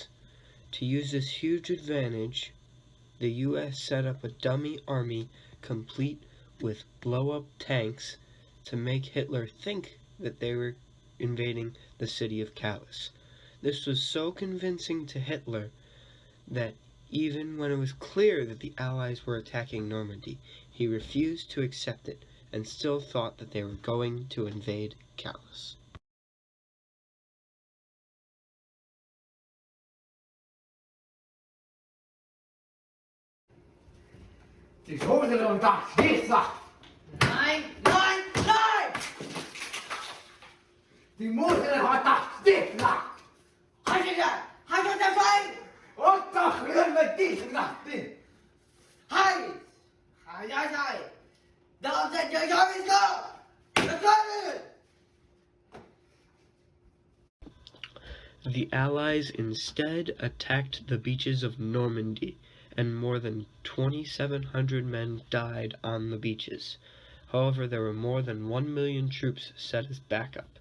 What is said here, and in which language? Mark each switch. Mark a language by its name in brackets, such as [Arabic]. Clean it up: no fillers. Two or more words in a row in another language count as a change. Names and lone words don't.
[English] To use this huge advantage, the US set up a dummy army complete with blow-up tanks to make Hitler think that they were invading the city of Calais. This was so convincing to Hitler that even when it was clear that the Allies were attacking Normandy, he refused to accept it and still thought that they were going to invade Calais. [German] Die Schulden und das Schließfach! Nein, nein, nein! Die Mutter hat das Schließfach! [Dutch] Hij gaat erbij! [German] Und doch rühren wir diese Nacht hin! [Dutch] Hij! Hij zei! Dan zet je jou eens op! We komen! [English] The Allies instead attacked the beaches of Normandy, and more than 2,700 men died on the beaches. However, there were more than 1 million troops set as backup.